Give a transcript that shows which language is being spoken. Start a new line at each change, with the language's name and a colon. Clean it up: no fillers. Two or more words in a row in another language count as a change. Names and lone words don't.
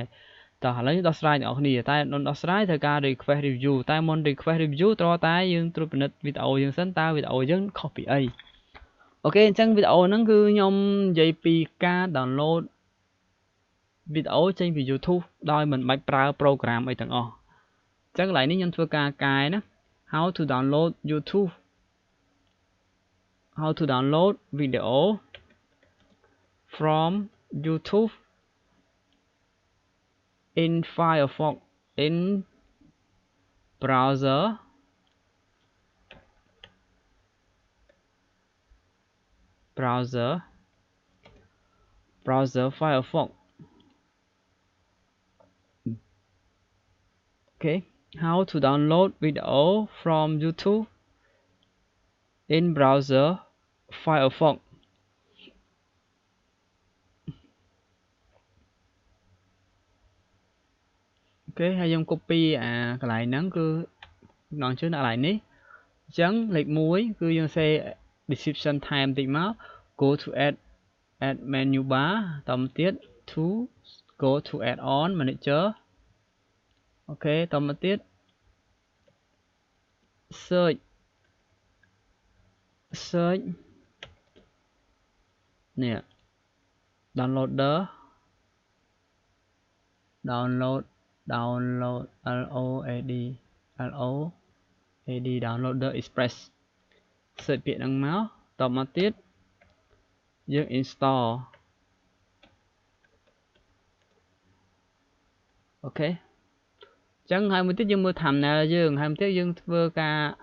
Khmer: តោះឥឡូវដោះស្រាយអ្នកនរគ្នាតែដោះស្រាយត្រូវការ
English: request review
Khmer: តែមុន
English: request review
Khmer: ត្រូវតែ យើងត្រួតពិនិត្យវីដេអូយើងសិនតើវីដេអូយើងខុសពីអីអូខេអ ញ្ចឹងវីដេអូហ្នឹងគឺខ្ញុំនិយាយពីការ download វីដេអូចេញពី YouTube ដោយមិនបាច់ប្រើ program អីទាំងអស់អញ្ចឹងកន្លែងនេះខ្ញុំធ្វើការកែណា
English: how to download YouTube how to download video from YouTube in Firefox in browser Firefox okay how to download video from YouTube in browser Firefox okay
Khmer: ហើយ ខ្ញុំ copy កន្លែងហ្នឹងគឺចំណងជើងដាក់កន្លែងនេះអញ្ចឹងលេខ1គឺយើង
English: say description time
Khmer: តិចមក
English: go to add menu bar
Khmer: តមកទៀត
English: to go to add on manager
Khmer: អូខេតមកទៀត search នេះ downloader
English: download downloader express
Khmer: search ពាក្យហ្នឹងមកតមកទៀតយើង install អូខេអញ្ចឹងហើយមួយទៀតយើងមើល thumbnail យើងហើយមួយទៀតយើងធ្វើការ